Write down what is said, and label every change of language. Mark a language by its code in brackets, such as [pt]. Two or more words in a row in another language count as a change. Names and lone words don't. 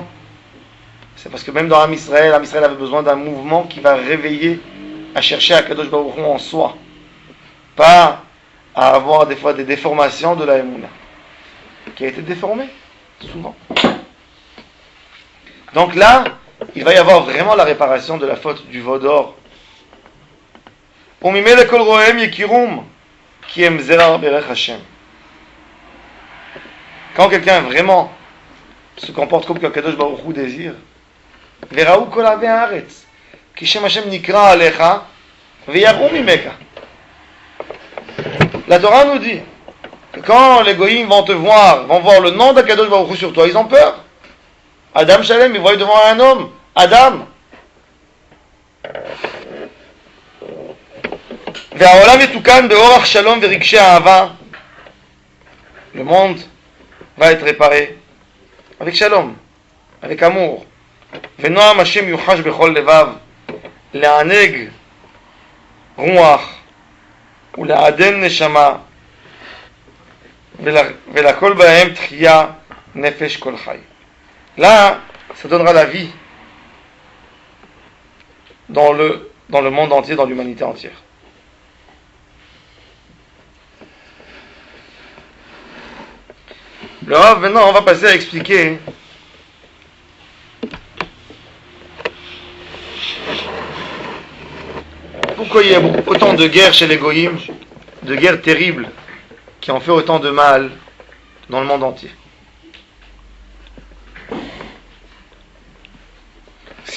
[fr] C'est parce que même dans Am Israël avait besoin d'un mouvement qui va réveiller à chercher Akadosh Baruch Hu en soi, pas à avoir des fois des déformations de la Emouna, qui a été déformée souvent. Donc là, il va y avoir vraiment la réparation de la faute du veau d'or. [he] וממילא כל רואיהם יכירום כי הם זרע ברך השם. [fr] Quand quelqu'un vraiment se comporte comme qu'Akadosh Baruch Hu désire, [he] וראו כל אוהבי הארץ כי שם השם נקרא עליך ויראו ממך. [fr] La Torah nous dit que quand les goïms vont te voir, vont voir le nom d'Akadosh Baruch Hu sur toi, ils ont peur. [he] אדם שלם, [fr] il voit devant un homme, Adam. [he] והעולם יתוקן באורח שלום ורגשי אהבה. [fr] Le monde va être réparé avec shalom, avec amour. [he] ונועם השם יוחש בכל לבב, לענג רוח ולעדן נשמה, ולכל בהם תחייה נפש כל חי. [fr] Là, ça donnera la vie dans le monde entier, dans l'humanité entière. Le Rav, maintenant, on va passer à expliquer pourquoi il y a autant de guerres chez les goïms, de guerres terribles qui ont fait autant de mal dans le monde entier.